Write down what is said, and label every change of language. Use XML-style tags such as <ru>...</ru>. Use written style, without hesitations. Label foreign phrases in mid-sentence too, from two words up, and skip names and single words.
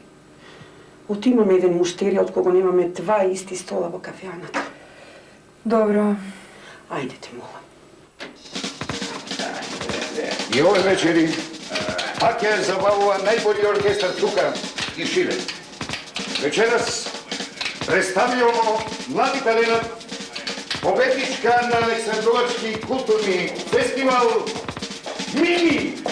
<mk>Оти имаме еден муштерија од кого немаме 2 исти стола во кафејаната. Добро. Ајде те молам. И овој вечери пак ќе забавува најболи оркестар тука и шире.</mk> <sr>Večeras predstavljamo mladi talenat, pobednička na Aleksandrovački kulturni festival Mimi.</sr>